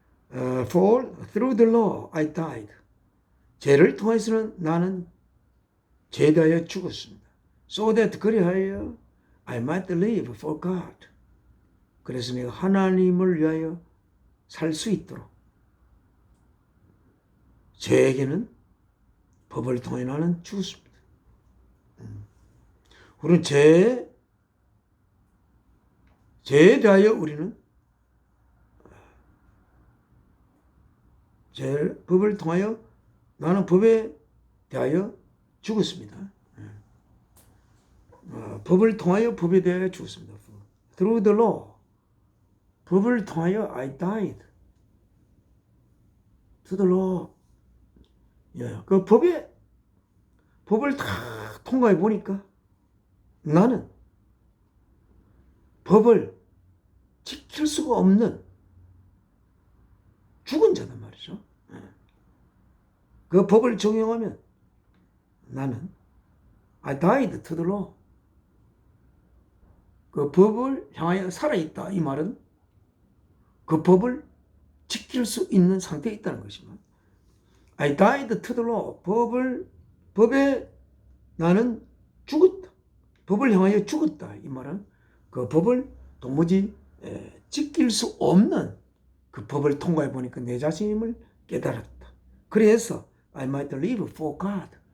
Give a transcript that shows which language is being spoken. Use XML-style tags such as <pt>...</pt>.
<en>For through the law I died.</en> <ko>죄를 통해서는 나는 죄에 대하여 죽었습니다.</ko> <en>So that</en> <ko>그리하여</ko> <en>I might live for God.</en> <ko>그래서 내가 하나님을 위하여 살 수 있도록. 죄에게는 법을 통해 나는 죽었습니다. 우리는 죄에 대하여 우리는 법을 통하여 나는 법에 대하여 죽었습니다. 법을 통하여 법에 대하여 죽었습니다.</ko> <en>Through the law.</en> <ko>법을 통하여</ko> <en>I died. To the law.</en> <ko>그 법을 다 통과해 보니까 나는 법을 지킬 수가 없는 죽은 자단 말이죠. 그 법을 적용하면 나는</ko> <en>I died to the law.</en> <ko>그 법을 향하여 살아있다. 이 말은 그 법을 지킬 수 있는 상태에 있다는 것이지만</ko> <en>I died to the law.</en> <ko>법에 나는 죽었다. 법을 향하여 죽었다. 이 말은 그 법을 도무지 지킬 수 없는 그 법을 통과해 보니까 내 자신임을 깨달았다. 그래서</ko> <en>I might live for God.</en>